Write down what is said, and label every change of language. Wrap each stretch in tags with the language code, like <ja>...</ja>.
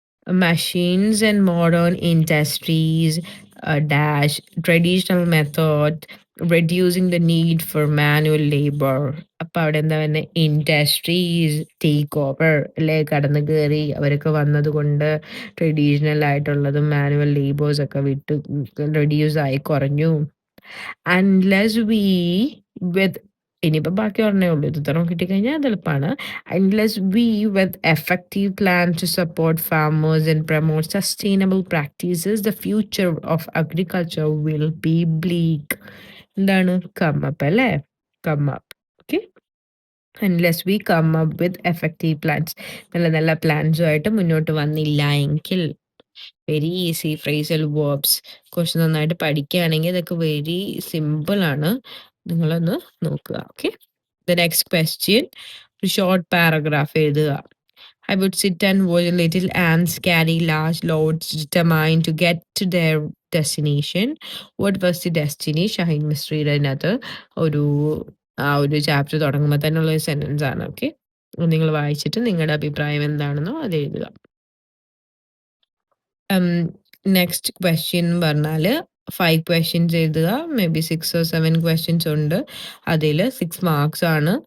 <en>Machines and modern industries dash traditional method reducing the need for manual labor.</en> <ml>അപ്പോൾ അവിടെ എന്താ പറയുന്നത്? Industries take over അല്ലേ? കടന്നു കയറി അവരൊക്കെ വന്നത് കൊണ്ട് ട്രഡീഷണൽ ആയിട്ടുള്ളതും മാനുവൽ ലേബേഴ്സ് ഒക്കെ വിട്ട് റെഡ്യൂസ് ആയി കുറഞ്ഞു.</ml> <en>unless we with</en> <ml>ഇനിയിപ്പോൾ ബാക്കി പറഞ്ഞേ ഉള്ളൂ. ഇത് ഇത്ര കിട്ടിക്കഴിഞ്ഞാൽ അത് എളുപ്പമാണ്.</ml> <en>Unless we with effective plan to support farmers and promote sustainable practices, the future of agriculture will be bleak.</en> <ml>എന്താണ്?</ml> <en>Come up അല്ലേ? Come up. Okay. Unless we come up with effective plans.</en> <ml>നല്ല പ്ലാൻസുമായിട്ട് മുന്നോട്ട് വന്നില്ല എങ്കിൽ.</ml> <en>Very easy phrasal verbs.</en> <ml>കുറച്ച് നന്നായിട്ട് പഠിക്കുകയാണെങ്കിൽ ഇതൊക്കെ വെരി സിമ്പിൾ ആണ്. നിങ്ങളൊന്ന് നോക്കുക. ഓക്കെ,</ml> <en>the next question,</en> <ml>ഒരു ഷോർട്ട് പാരഗ്രാഫ് എഴുതുക.</ml> <en>I would sit and watch little ants carry large loads determined to get to their destination. What was the destiny?</en> <ml>Shaheen മിസ്രിയുടെ അതിനകത്ത് ഒരു ആ ഒരു ചാപ്റ്റർ തുടങ്ങുമ്പോ തന്നെയുള്ള ഒരു സെന്റൻസ് ആണ്. ഓക്കെ. നിങ്ങൾ വായിച്ചിട്ട് നിങ്ങളുടെ അഭിപ്രായം എന്താണെന്നോ അത് എഴുതുക. നെക്സ്റ്റ് ക്വസ്റ്റ്യൻ പറഞ്ഞാല് 5 ക്വസ്റ്റ്യൻസ് എഴുതുക. മേ ബി 6 or 7 ക്വസ്റ്റ്യൻസ് ഉണ്ട്. അതില് 6 മാർക്സ് ആണ്.</ml>